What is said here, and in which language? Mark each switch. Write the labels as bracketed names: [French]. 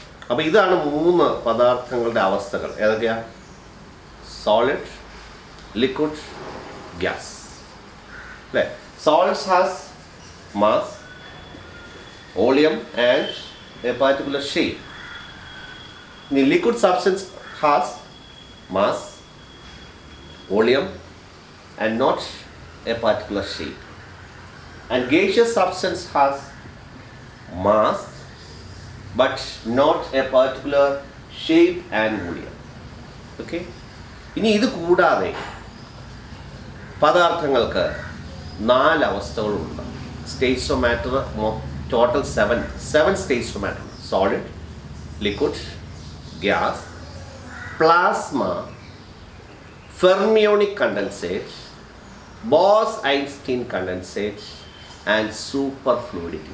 [Malayalam] അപ്പോൾ ഇതാണ് 3 പദാർത്ഥങ്ങളുടെ അവസ്ഥകൾ. ഏതൊക്കെയാ? സോളിഡ്, ലിക്വിഡ്, ഗ്യാസ് അല്ലേ? [English] Solids has mass, volume and a particular shape. The liquid substance has mass, volume and not a particular shape. And gaseous substance has mass but not a particular shape and volume. Okay? [Malayalam] ഇനി ഇത് കൂടാതെ പദാർത്ഥങ്ങൾക്ക് 4 അവസ്ഥകളുണ്ട്. [English] States of matter total 7 states of matter. Solid, liquid, gas, plasma, fermionic condensate, Bose Einstein condensate and super fluidity.